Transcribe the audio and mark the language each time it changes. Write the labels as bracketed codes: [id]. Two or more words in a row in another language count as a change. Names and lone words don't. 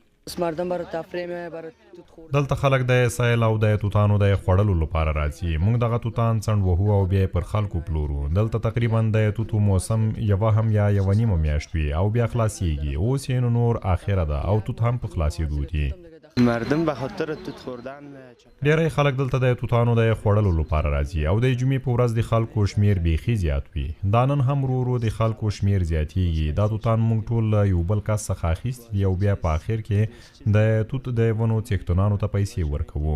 [ps] دلته خلک د سیل او د توتانو د خوړلو لپاره راځي. موږ دغه توتان څنډ وهو او بیا پر خلکو پلورو. دلته تقریبا د توتو موسم یوه هم یا یوه نیمه میاشت وي او بیا خلاصیږي. اوس یې نور اخره ده او توت هم په خلاصېدو دي. [fa] مردم به خاطر توت خوردن [ps] ډیری خلک دلته د توتانو د خوړلو لپاره راځي او د جمعې په ورځ د خلکو شمیر بیخي زیات وي. دا نن هم ورو ورو د خلکو شمیر زیاتیږي. دا توتان موږ ټول یو بل کس څخه اخیستي دي او بیا په اخر کې د توت د ونو څښتنانو ته پیسې ورکوو.